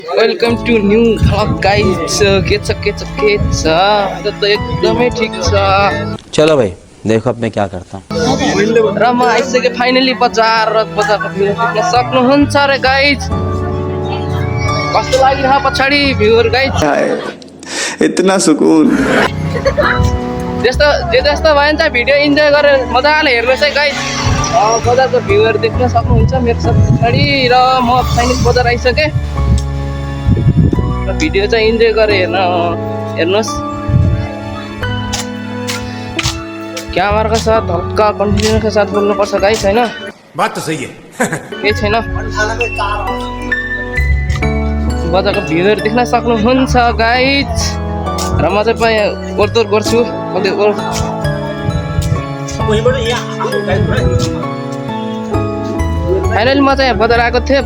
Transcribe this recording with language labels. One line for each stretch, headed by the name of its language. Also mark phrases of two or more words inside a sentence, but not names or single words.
English: Welcome to new vlog guys.
Nepali: के छ त एकदमै ठीक छ।
Hindi: चलो भाई देखो अब मैं क्या करता हूँ।
Nepali: र म आइसकेँ फाइनली बजारको भ्यू देख्न सक्नुहुन्छ रे गाइस। कस्तो लागिरह पछाडि भ्यूहरु गाइस।
Hindi: इतना सुकून।
Nepali: जस्तो भयो नि त भिडियो इन्जोय गरेर मजाले हेर्नुहोस् है गाइस। बजारको भ्यूहरु देख्न सक्नुहुन्छ मेरो सब पछाडि। र म फाइनली बजार आइसकेँ र भिडियो चाहिँ इन्जोय गरेर हेर्नुहोस्।
Hindi: क्यामेरा का साथ हल्का कन्टिन्यू के साथ
Nepali: बोल्नु पर्छ गाइस हैन।
Hindi: बात तो सही है।
Nepali: केही छैन। बजारको भ्यूहरु देख्न सक्नुहुन्छ गाइस। र म चाहिँ ओर्दोर गर्छु कतै फाइनली म चाहिँ बजार आएको थिएँ।